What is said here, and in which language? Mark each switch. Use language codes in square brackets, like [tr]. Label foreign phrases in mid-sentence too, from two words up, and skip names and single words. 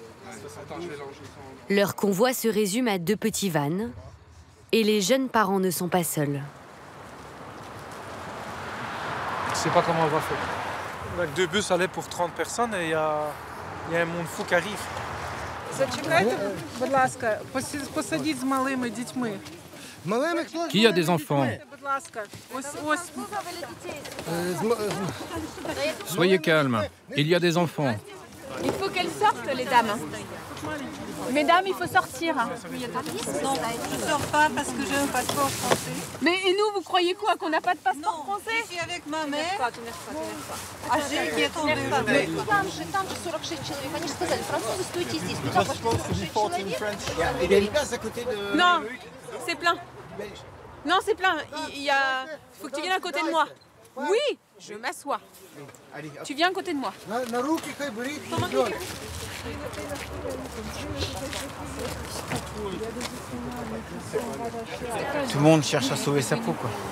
[fr] Leur convoi se résume à 2 petits vans et les jeunes parents ne sont pas seuls. Je sais pas comment on va faire. Avec 2 bus allaient pour 30 personnes et il y a un monde fou qui arrive. [uk] Зачекайте, будь ласка, посадіть з малими дітьми. [fr] Qui a des enfants? [uk] Будь ласка, ось. [fr] Soyez calmes, il y a des enfants. Il faut qu'elles sortent, les dames. Mesdames, il faut sortir. Non, je ne sors pas parce que j'ai un passeport français. Mais et nous, vous croyez quoi? Qu'on n'a pas de passeport français? Je suis avec ma mère. Ah, j'ai qui est tombée. [ru] Там же 46 человек. Они же сказали, французы, стойте здесь. Туда пошли 46 человек. [fr] Il y a une place à côté de... Non, c'est plein. Non, c'est plein. Il y a... faut que tu viennes à côté de moi. Oui, je m'assois. Tu viens à côté de moi. Tout le monde cherche à sauver sa peau, quoi.